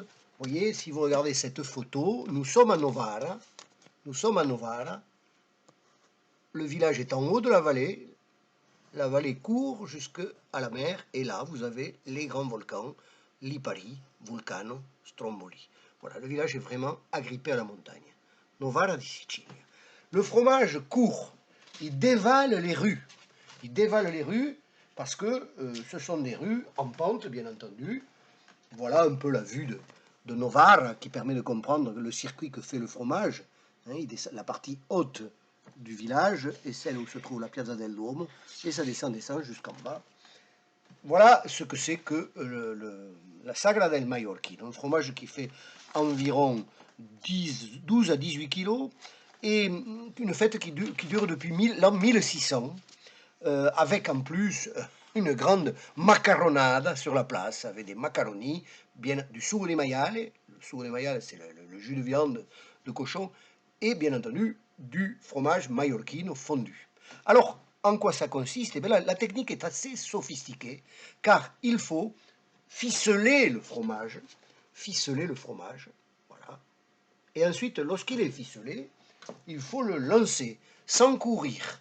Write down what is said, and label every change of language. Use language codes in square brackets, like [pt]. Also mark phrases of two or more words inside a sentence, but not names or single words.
[fr] Vous voyez, si vous regardez cette photo, nous sommes à Novara. Nous sommes à Novara. Le village est en haut de la vallée. La vallée court jusqu'à la mer. Et là, vous avez les grands volcans, Lipari, Vulcano, Stromboli. Voilà, le village est vraiment agrippé à la montagne. Novara di Sicilia. Le fromage court. Il dévale les rues. Il dévale les rues parce que ce sont des rues en pente, bien entendu. Voilà un peu la vue de Novara qui permet de comprendre le circuit que fait le fromage. Hein, la partie haute du village est celle où se trouve la Piazza del Duomo et ça descend jusqu'en bas. Voilà ce que c'est que la Sagra del Maiorchino, un fromage qui fait environ 12 à 18 kilos et une fête qui dure depuis l'an 1600 avec en plus une grande macaronada sur la place, avec des macaronis, du [it] sugo di maiale, [fr] le [it] sugo di maiale [fr] c'est le jus de viande de cochon, et bien entendu du fromage maiorchino fondu. Alors, en quoi ça consiste? Eh bien, la technique est assez sophistiquée, car il faut ficeler le fromage, voilà, et ensuite, lorsqu'il est ficelé, il faut le lancer sans courir.